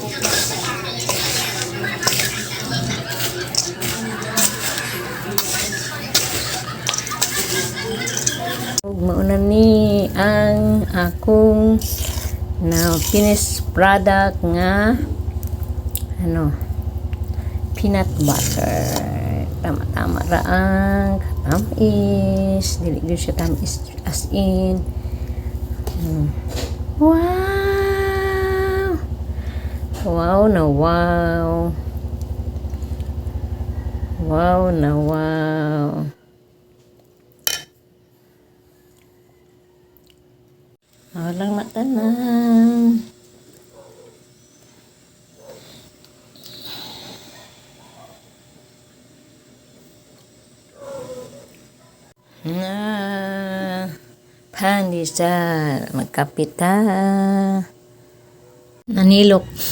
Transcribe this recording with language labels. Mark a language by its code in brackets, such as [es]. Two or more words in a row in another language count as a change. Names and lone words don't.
[ceb] Mauna ni ang akong na [en] finished product [ceb] nga peanut butter. Tama-tama ra ang tamis. Dili gyud siya tamis [en] as in. Wow! [tl] Wow na wow. Wow na wow. Walang matanan. [ceb] Pandesal. Magkapit ta. Nanilok.